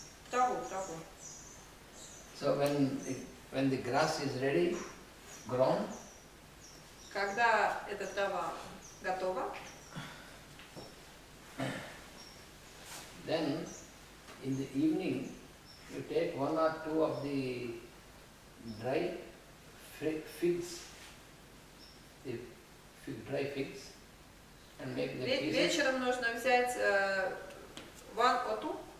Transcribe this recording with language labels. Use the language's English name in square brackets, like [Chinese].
[Russian] Траву. [English] So when the grass is ready, grown, [Russian] Когда эта трава готова, [English] then in the evening you take 1 or 2 of the dry figs, dry figs, and make the pieces. [Russian] вечером нужно взять [English] 1 or 2,